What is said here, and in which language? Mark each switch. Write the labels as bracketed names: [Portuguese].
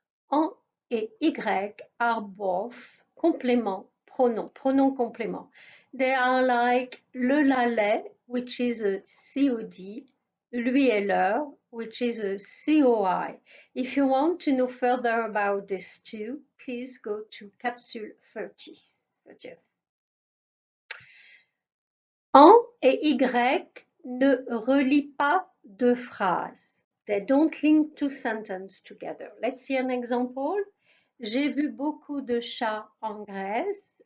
[English] En et y are both complément pronom, pronom complément. They are like le, la, les, which is a COD, lui et leur, which is a COI. If you want to know further about these two, please go to capsule 30. [French] En et y ne relient pas deux phrases. [English] They don't link two sentences together. Let's see an example. [French] J'ai vu beaucoup de chats en Grèce.